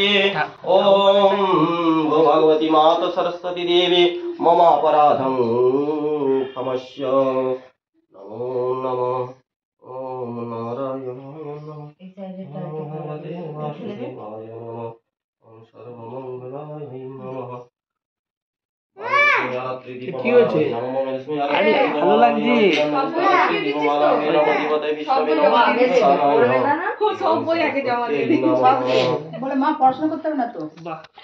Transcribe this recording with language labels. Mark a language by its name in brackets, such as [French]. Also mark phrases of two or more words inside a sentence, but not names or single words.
[Sanskrit] ओम गो भगवती माता सरस्वती देवी मम अपराधं क्षमस्व। नमो नमः। ओम नारायणाय नमः। ओम सर्वमंगलाय नमः। [Bangla] কি হয়েছে? আরে ভালো লাগছে। সব বই আগে জমা দিয়ে দিই। বলে মা পড়াশোনা করতে হবে না তো। বাহ